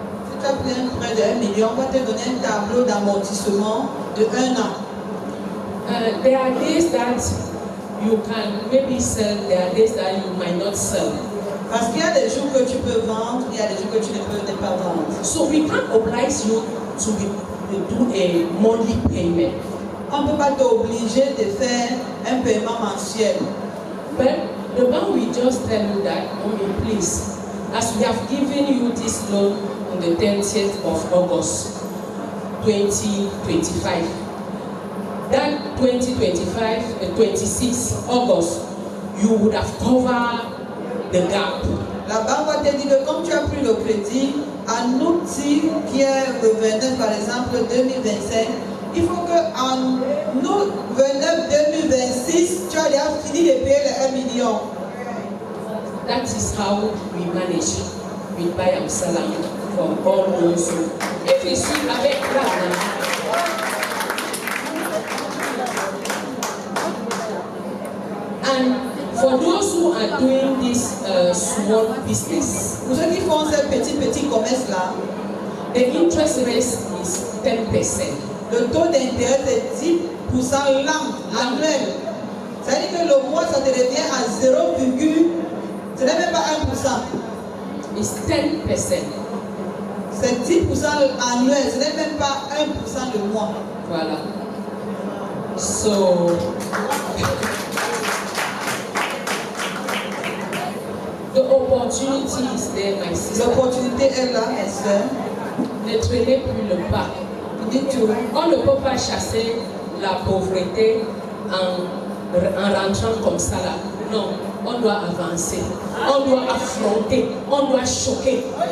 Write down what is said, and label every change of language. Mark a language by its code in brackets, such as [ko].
[fr] Si tu as pris un prêt de 1 million, on va te donner un tableau d'amortissement de 1 an. [en] there are days that you can maybe sell, there are days that you might not sell. [fr] Parce qu'il y a des jours que tu peux vendre, il y a des jours que tu ne peux pas vendre. [en] So we can't oblige you to do a monthly payment. [fr] On ne peut pas t'obliger de faire un paiement mensuel. [en] But the bank will just tell you that, please, as we have given you this loan on the 30th of August 2025, that 26 August, you would have covered the gap. [fr] La banque va te dire que comme tu as pris le crédit en août qui est le 29 par exemple 2025, il faut qu'en août 29 2026, tu as déjà fini de payer les 1 million. [en] That is how we manage with Bayam Salam for all those who. If you see [fr] avec là, [en] and for those who are doing this small business, [fr] Pour ceux qui font ce petit commerce là, [en] the interest rate is 10%. [fr] le taux d'intérêt est 10% annuel. C'est-à-dire que le mois ça te revient à 0, ce n'est même pas 1%. [en] It's 10%. [fr] C'est 10% annuel, ce n'est même pas 1% le mois. Voilà. [en] So the opportunity is there, my sister. [fr] L'opportunité est là, mes soeurs. Ne traînez plus le pas. On ne peut pas chasser la pauvreté en rentrant comme ça là. Non, on doit avancer, on doit affronter, on doit choquer.